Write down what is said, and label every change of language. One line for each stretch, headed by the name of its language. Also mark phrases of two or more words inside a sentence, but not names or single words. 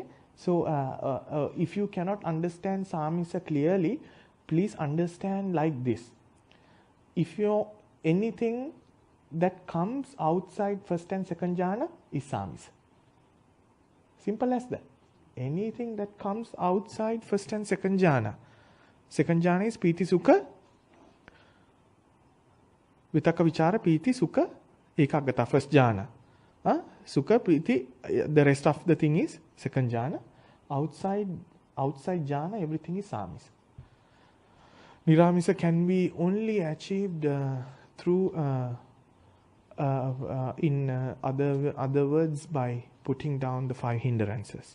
English: So, if you cannot understand samisa clearly, please understand like this. If anything that comes outside first and second jhana is samisa. Simple as that. Anything that comes outside first and second jhana. Second jhana is
Pali: piti sukha, vitaka vichara piti sukha ekaggata,
English: first jhana.
Pali: Sukha priti,
English: the rest of the thing is second jhana. Outside jhana, everything is samisa. Niramisa can be only achieved through, in other words, by putting down the 5 hindrances.